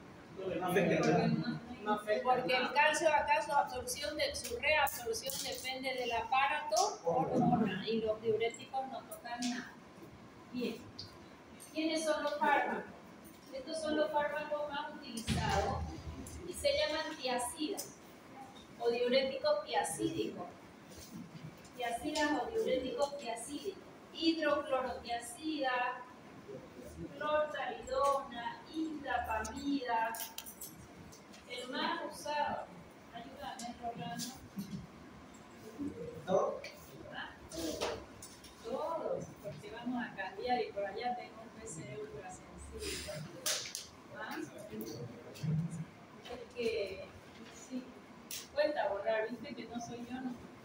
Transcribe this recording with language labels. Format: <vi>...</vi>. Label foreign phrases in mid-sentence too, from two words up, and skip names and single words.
<es>Porque el calcio, acá su reabsorción depende del aparato hormonal y los diuréticos no tocan nada. Bien. ¿Quiénes son los fármacos? Estos son los fármacos más utilizados y se llaman tiacidas o diuréticos tiacídicos. Tiacidas o diuréticos tiacídicos. Hidroclorotiacida, clortalidona, indapamida. El más usado. Ayúdame, Rolando. Todos, porque vamos a cambiar y por allá tengo un PC ultra sensible. ¿Ah? Es que, sí, cuenta borrar, viste que no soy yo, ¿no?</es>